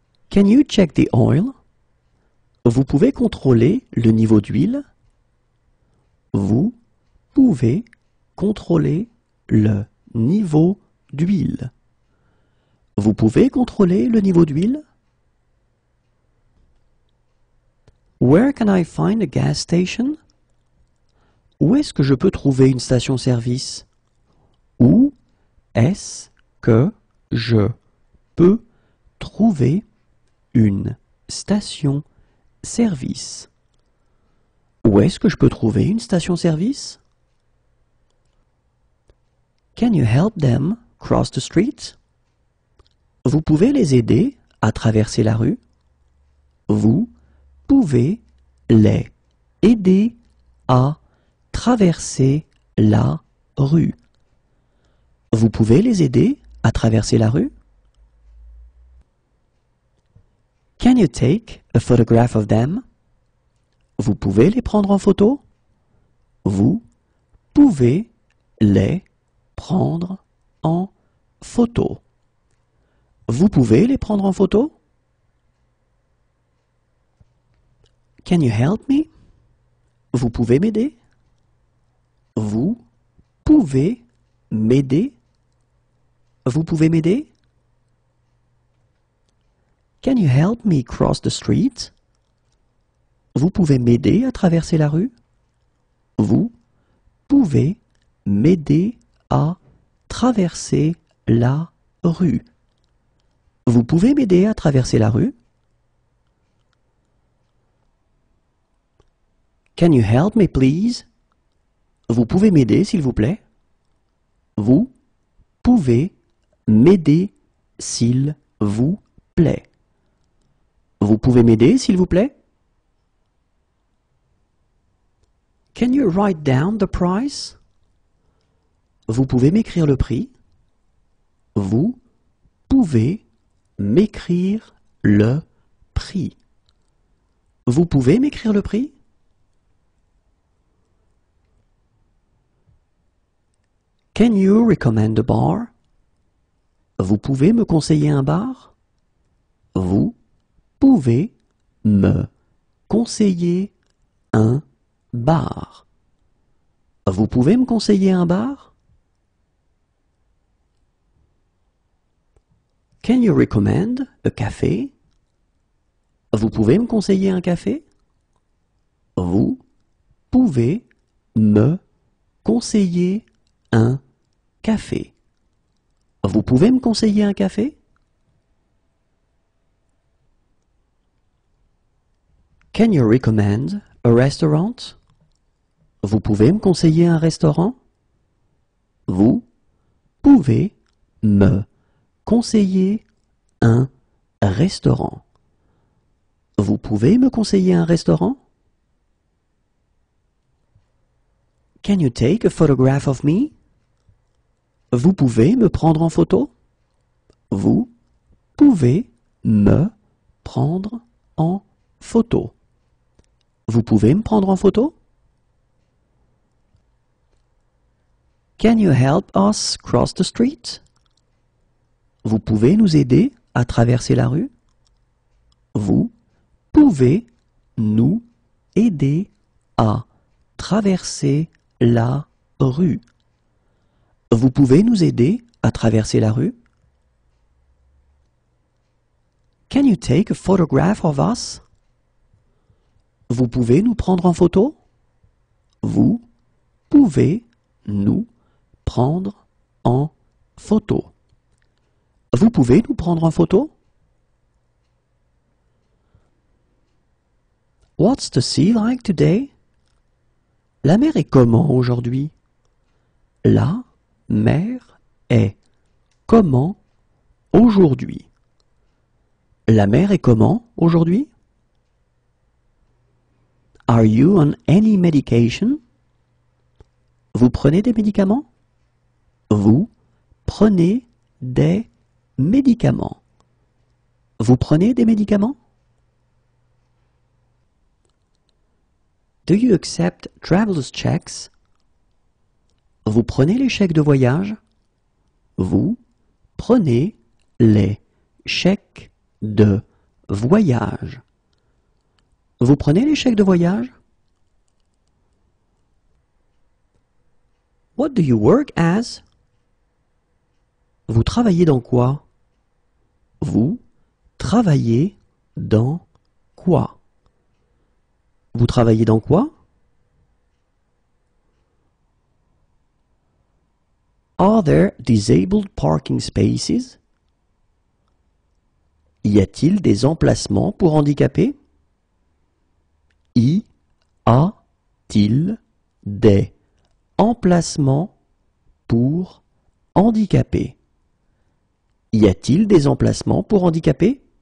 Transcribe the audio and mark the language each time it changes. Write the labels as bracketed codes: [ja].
[en] Can you check the oil? [fr] Vous pouvez contrôler le niveau d'huile? Vous pouvez contrôler le niveau d'huile. Vous pouvez contrôler le niveau d'huile? [en] Where can I find a gas station? [fr] Où est-ce que je peux trouver une station-service? Où est-ce que je peux trouver une station-service? Où est-ce que je peux trouver une station-service? [en] Can you help them cross the street? [fr] Vous pouvez les aider à traverser la rue? Vous pouvez les aider à traverser la rue. Vous pouvez les aider à traverser la rue? [en] Can you take a photograph of them? [fr] Vous pouvez les prendre en photo? Vous pouvez les prendre en photo. Vous pouvez les prendre en photo? [en] Can you help me? [fr] Vous pouvez m'aider? Vous pouvez m'aider? Vous pouvez m'aider? [en] Can you help me cross the street? [fr] Vous pouvez m'aider à traverser la rue? Vous pouvez m'aider à traverser la rue? Vous pouvez m'aider à traverser la rue? [en] Can you help me please? [fr] Vous pouvez m'aider s'il vous plaît? Vous pouvez m'aider s'il vous plaît? Vous pouvez m'aider s'il vous plaît? [en] Can you write down the price? [fr] Vous pouvez m'écrire le prix? Vous pouvez m'écrire le prix? Vous pouvez m'écrire le prix? [en] Can you recommend a bar? [fr] Vous pouvez me conseiller un bar? Vous pouvez me conseiller un bar? Vous pouvez me conseiller un bar? [en] Can you recommend a café? [fr] Vous pouvez me conseiller un café? Vous pouvez me conseiller un café? Vous pouvez me conseiller un café? [en] Can you recommend a restaurant? [fr] Vous pouvez me conseiller un restaurant? Vous pouvez me conseiller un restaurant? Vous pouvez me conseiller un restaurant? [en] Can you take a photograph of me? [fr] Vous pouvez me prendre en photo? Vous pouvez me prendre en photo? Vous pouvez me prendre en photo? [en] Can you help us cross the street? [fr] Vous pouvez nous aider à traverser la rue? Vous pouvez nous aider à traverser la rue? Vous pouvez nous aider à traverser la rue? [en] Can you take a photograph of us? [fr] Vous pouvez nous prendre en photo? Vous pouvez nous prendre en photo? Vous pouvez nous prendre en photo? [en] What's the sea like today? [fr] La mer est comment aujourd'hui? La mer est comment aujourd'hui? La mer est comment aujourd'hui? [en] Are you on any medication? [fr] Vous prenez des médicaments? Vous prenez des médicaments? Vous prenez des médicaments? [en] Do you accept traveler's checks? [fr] Vous prenez les chèques de voyage? Vous prenez les chèques de voyage? Vous prenez les chèques de voyage? [en] What do you work as? [fr] Vous travaillez dans quoi? Vous travaillez dans quoi? Vous travaillez dans quoi? [en] Are there disabled parking spaces? [fr] Y a-t-il des emplacements pour handicapés? Y a-t-il des emplacements pour handicapés? Y a-t-il des emplacements pour handicapés?